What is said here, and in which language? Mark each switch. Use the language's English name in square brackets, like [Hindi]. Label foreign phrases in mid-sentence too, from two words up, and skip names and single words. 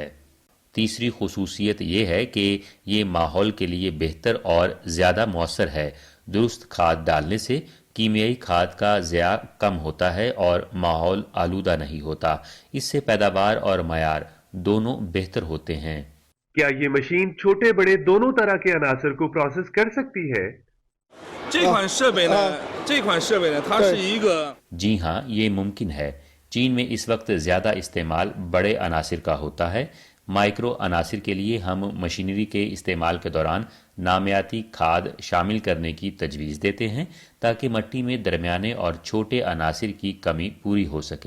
[Urdu] تیسری خصوصیت یہ ہے کہ یہ ماحول کے لیے بہتر اور زیادہ مؤثر ہے. درست کھاد ڈالنے سے کیمیائی کھاد کا ضیاع کم ہوتا ہے اور ماحول آلودہ نہیں ہوتا. اس سے پیداوار اور معیار دونوں بہتر ہوتے ہیں. کیا یہ مشین چھوٹے بڑے دونوں طرح کے عناصر کو پروسیس کر سکتی ہے? [Chinese] 这款设备呢，它是一个 [Urdu] جی ہاں، یہ ممکن ہے. چین میں اس وقت زیادہ استعمال بڑے عناصر کا ہوتا ہے. مائیکرو عناصر کے لیے ہم مشینری کے استعمال کے دوران نامیاتی کھاد شامل کرنے کی تجویز دیتے ہیں تاکہ مٹی میں درمیانے اور چھوٹے عناصر کی کمی پوری ہو سکے.